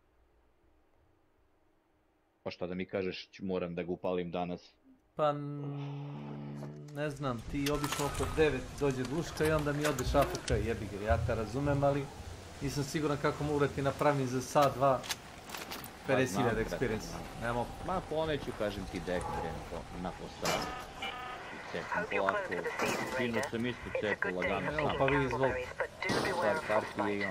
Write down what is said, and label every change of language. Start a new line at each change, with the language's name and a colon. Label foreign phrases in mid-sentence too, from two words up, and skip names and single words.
Serbian: Pa šta da mi kažeš, moram da ga upalim danas? Pa, ne znam, ti obično oko 9 dođe duška i onda mi odeš AFK, jebi ga, ja te razumem, ali nisam siguran kako mogu da ti napravim za sat, 2, 50.000 experience. Nemo. Ma poneću, kažem ti da na posao. Cepam polako, sinu sam isto cepao lagano. Evo pa vi izvolite. Par partije i ono.